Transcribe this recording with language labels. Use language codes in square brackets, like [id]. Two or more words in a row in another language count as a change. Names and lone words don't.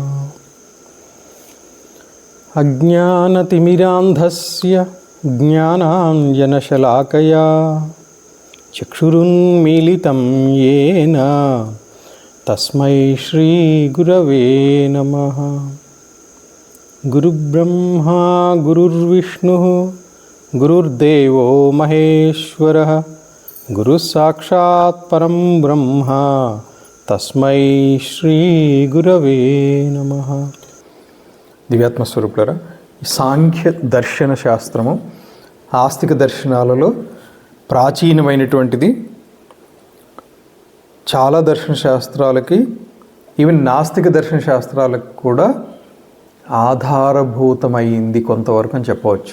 [sa] अज्ञानतिमिरान्धस्य ज्ञानाञ्जनशलाकया चक्षुरुन्मीलितं येन तस्मै श्रीगुरवे नमः। गुरुब्रह्मा गुरुर्विष्णुः गुरुर्देवो महेश्वरः गुरुसाक्षात् परं ब्रह्म तस्मै श्रीगुरवे नमः। [te] దివ్యాత్మస్వరూపులారా, సాంఖ్య దర్శన శాస్త్రము ఆస్తిక దర్శనాలలో ప్రాచీనమైనటువంటిది. చాలా దర్శన శాస్త్రాలకి, ఈవెన్ నాస్తిక దర్శన శాస్త్రాలకు కూడా ఆధారభూతమైంది కొంతవరకు అని చెప్పవచ్చు.